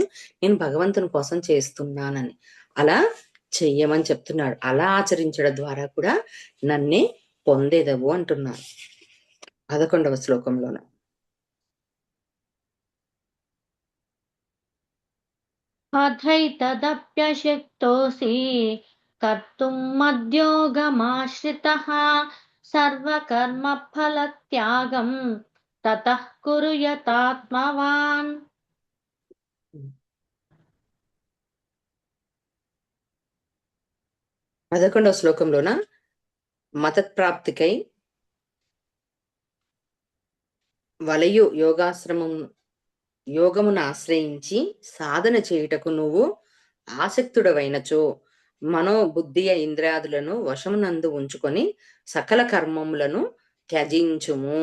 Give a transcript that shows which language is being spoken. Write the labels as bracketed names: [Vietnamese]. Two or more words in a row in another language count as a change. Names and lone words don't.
[Telugu] నేను భగవంతుని కోసం చేస్తున్నానని. అలా చెయ్యమని చెప్తున్నాడు. అలా ఆచరించడం ద్వారా కూడా నన్నే పొందేదవు అంటున్నాడు. 11వ శ్లోకంలోన. [Sanskrit] అథైతదప్యశక్తోऽसि कर्तुं मद्योगमाश्रितः सर्वकर्मफलत्यागं ततः कुरु यतात्मवान्. [Telugu] 11వ శ్లోకంలోన మతప్రాప్తికై వలయు యోగమును ఆశ్రయించి సాధన చేయుటకు నువ్వు ఆసక్తుడవైనచో మనోబుద్ధియ ఇంద్రియాదులను వశమునందు ఉంచుకొని సకల కర్మములను త్యజించుము.